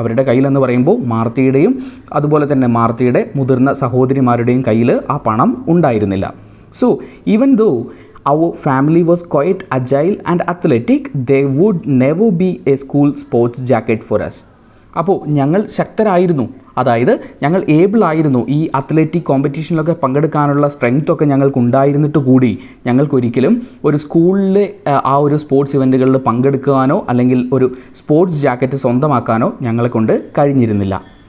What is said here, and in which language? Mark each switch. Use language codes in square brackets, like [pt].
[ml] അവരുടെ കയ്യിലെന്ന് പറയുമ്പോൾ മാർത്തയുടെയും അതുപോലെ തന്നെ മാർത്തയുടെ മുതിർന്ന സഹോദരിമാരുടെയും കയ്യിൽ ആ പണം ഉണ്ടായിരുന്നില്ല. [en] So, even though our family was quite agile and athletic, there would never be a school sports jacket for us. [ml] അപ്പോൾ ഞങ്ങൾ ശക്തരായിരുന്നു, അതായത് ഞങ്ങൾ ഏബിൾ ആയിരുന്നു. ഈ അത്ലറ്റിക് കോമ്പറ്റീഷനിലൊക്കെ പങ്കെടുക്കാനുള്ള സ്ട്രെങ്ത് ഒക്കെ ഞങ്ങൾക്ക് ഉണ്ടായിരുന്നിട്ട് കൂടി ഞങ്ങൾക്കൊരിക്കലും ഒരു സ്കൂളിലെ ആ ഒരു സ്പോർട്സ് ഇവൻറ്റുകളിൽ പങ്കെടുക്കാനോ അല്ലെങ്കിൽ ഒരു സ്പോർട്സ് ജാക്കറ്റ് സ്വന്തമാക്കാനോ ഞങ്ങളെ കൊണ്ട് കഴിഞ്ഞിരുന്നില്ല.